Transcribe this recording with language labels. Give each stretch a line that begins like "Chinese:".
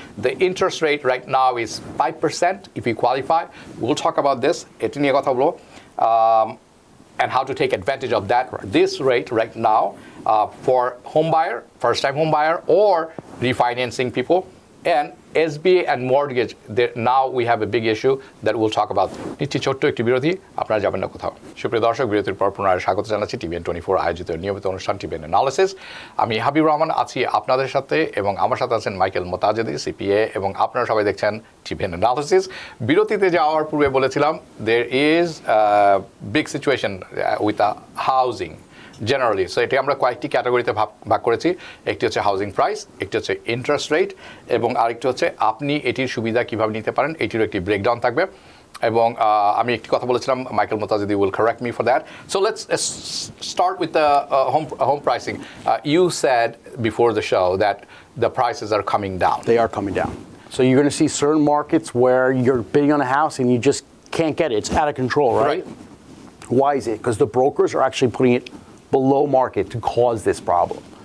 English: The interest rate right now is 5% if you qualify. We'll talk about this.
Bangla: Eti niye kotha bolbo.
English: And how to take advantage of that. Correct. This rate right now for home buyer, first-time home buyer, or refinancing people, and SBA and mortgage. Now we have a big issue that we'll talk about.
Bangla: নিচ্ছি ছোট্ট একটি বিরতি, আপনারা যাবেন না কোথাও। সুপ্রিয় দর্শক, বিরতির পর পুনরায় স্বাগত জানাচ্ছি টিভিএন24 আয়োজিত নিয়মিত অনুষ্ঠান টিভিএন অ্যানালিসিস। আমি হাবিব রহমান আছি আপনাদের সাথে, এবং আমার সাথে আছেন মাইকেল মোতাজেদি সিপিএ, এবং আপনারা সবাই দেখছেন টিভিএন অ্যানালিসিস। বিরতিতে যাওয়ার পূর্বে বলেছিলাম
English: there is a big situation with the housing generally.
Bangla: So এটি আমরা কয়েকটি ক্যাটাগরিতে ভাগ করেছি। একটি হচ্ছে হাউজিং প্রাইস, একটি হচ্ছে ইন্টারেস্ট রেট, এবং আরেকটি হচ্ছে আপনি এটির সুবিধা কিভাবে নিতে পারেন, এটিরও একটি ব্রেকডাউন থাকবে। এবং আমি একটি কথা বলেছিলাম, Michael মোতাজেদি
English: will correct me for that. So let's start with the home pricing. You said before the show that the prices are coming down. They are coming down. So you're going to see certain markets where you're bidding on a house and you just can't get it. It's out of control, right? Why is it? Because the brokers are actually putting it below market to cause this problem.